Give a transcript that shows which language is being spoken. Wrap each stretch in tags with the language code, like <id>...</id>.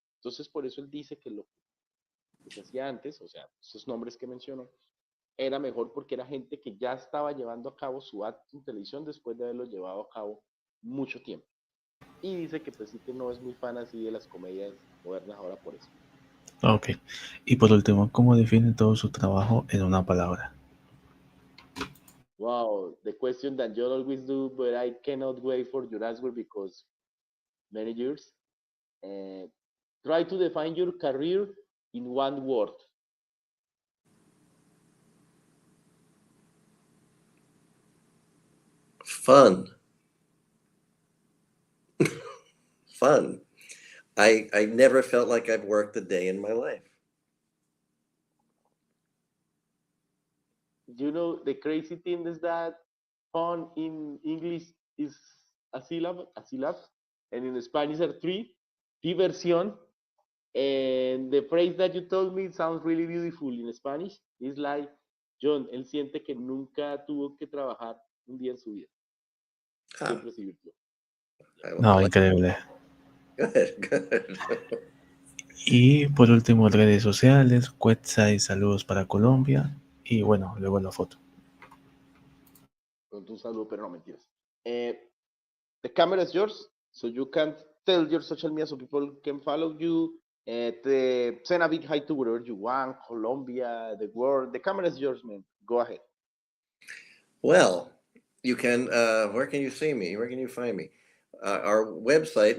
<es>Entonces por eso él dice que lo que se hacía antes, o sea, esos nombres que mencionó, era mejor porque era gente que ya estaba llevando a cabo su acto en televisión después de haberlo llevado a cabo mucho tiempo. Y dice que pues sí que no es muy fan así de las comedias modernas ahora por eso. Ok. Y por último, ¿cómo define todo su trabajo en una palabra?</es> <en>Wow, the question that you always do, but I cannot wait for your answer because many years. Uh, Try to define your career in one word. Fun, fun. I never felt like I've worked a day in my life. You know, the crazy thing is that fun in English is a syllable, and in Spanish are three. Diversión. And the phrase that you told me sounds really beautiful in Spanish. It's like,</en> <es>John, él siente que nunca tuvo que trabajar un día en su vida. Ah, Siempre se divirtió. No, increíble.</es> <en>Good.</en> <es>Y por último, redes sociales, website, saludos para Colombia. Y bueno, luego la foto. Con un saludo, pero no mentiras.</es> <en>The camera is yours, so you can tell your social media so people can follow you. Send a big hi to wherever you want, Colombia, the world. The camera is yours, man. Go ahead. Well, you can. Where can you see me? Where can you find me? Our website.</en>